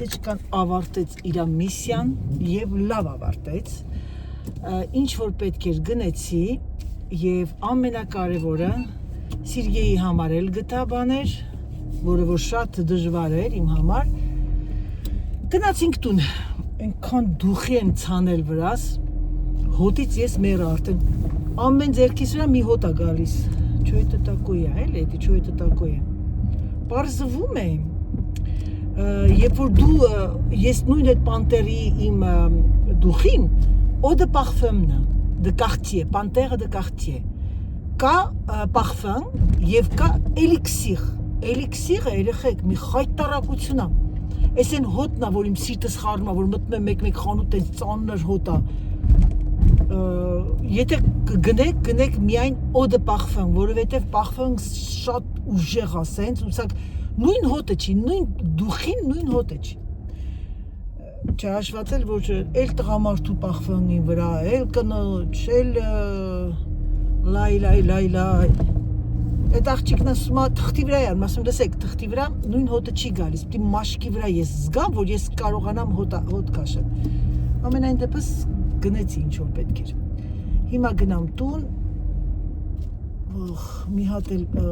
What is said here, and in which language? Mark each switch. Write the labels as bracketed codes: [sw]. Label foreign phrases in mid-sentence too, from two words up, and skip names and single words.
[hy] չկան ավարտեց իր միսիան և լավ ավարտեց, ինչ որ պետք էր գնեցի, եւ ամենակարևորը Սիրգեյի համար էլ գտա բաներ, որը որ շատ դժվար էր իմ համար։ Գնացինք տուն, այնքան դուխի են ցանել վրաս, հոտից ես մեռա արդեն, ամեն ձերքիս վրա մի հոտ է գալիս, [ru] чо это такое, [hy] էլի, էդի [ru] чо это такое։ [hy] Պարզվում է, երբ որ դու, ես նույն այդ պանտերի իմ դուխին, [fr] eau de parfum-ն, de quartier, pantere de quartier, [hy] կա parfum եւ կա էլիքսիր, էլիքսիրը երեխեք մի խայտարակություն է, այս են հոտն է, որ իմ սիրտս խառնում է, որ մտնում եմ մեկ-մեկ խանութ այս ծանր հոտ է, եթե գնեք միայն [fr] eau de parfum, [hy] որովհետեւ parfum շատ ուժեղ է, սենց ուսակ նույն հոտը չի, նույն դուխին նույն հոտը չի։ Չհաշվացել, որ էլ տղամարդու parfum-ի վրա, էլ կնոջ, էլ լայ։ Այդ աղջիկն ասում է թղթի վրա է, ասում լսեք, թղթի վրա նույն հոտը չի գալիս, պիտի մաշկի վրա ես զգամ, որ ես կարողանամ հոտ քաշել։ Ամենայն դեպս գնեցի ինչ որ պետք էր։ Հիմա գնամ տուն, մի հատ էլ